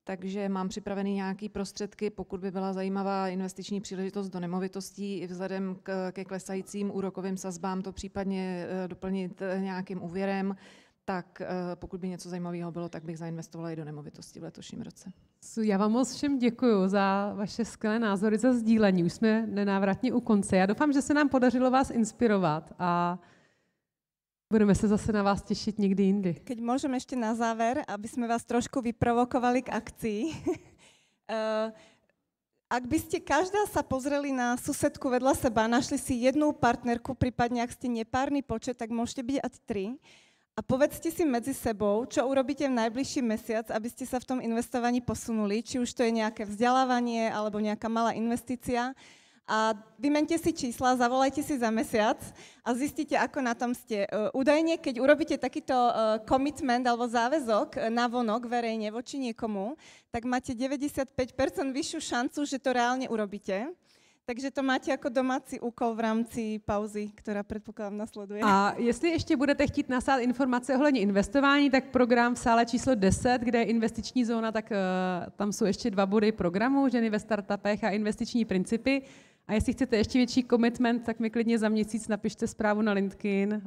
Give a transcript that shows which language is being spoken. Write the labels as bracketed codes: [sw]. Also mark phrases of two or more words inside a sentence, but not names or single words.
[cs] takže mám připravený nějaký prostředky, pokud by byla zajímavá investiční příležitost do nemovitostí, i vzhledem ke klesajícím úrokovým sazbám to případně doplnit nějakým úvěrem, tak pokud by něco zajímavého bylo, tak bych zainvestovala i do nemovitosti v letošním roce. Já vám moc všem děkuju za vaše skvělé názory, za sdílení. Už jsme nenávratně u konce. Já doufám, že se nám podařilo vás inspirovat a budeme se zase na vás těšit někdy jindy. [sk] Keď môžem ešte na záver, aby sme vás trošku vyprovokovali k akcii. Ak by ste každá sa pozreli na susedku vedľa seba, našli si jednu partnerku, prípadne ak ste nepárny počet, tak môžete byť aj 3. A povedzte si medzi sebou, čo urobíte v najbližší mesiac, aby ste sa v tom investovaní posunuli, či už to je nejaké vzdelávanie alebo nejaká malá investícia. A vymente si čísla, zavolajte si za mesiac a zistíte, ako na tom ste. Údajne, keď urobíte takýto commitment alebo záväzok navonok verejne voči niekomu, tak máte 95% vyššiu šancu, že to reálne urobíte. [cs] Takže to máte jako domácí úkol v rámci pauzy, která předpokládám nasleduje. A jestli ještě budete chtít nasát informace ohledně investování, tak program v sále číslo 10, kde je investiční zóna, tak tam jsou ještě 2 body programu, ženy ve startupech a investiční principy. A jestli chcete ještě větší commitment, tak mi klidně za měsíc napište zprávu na LinkedIn.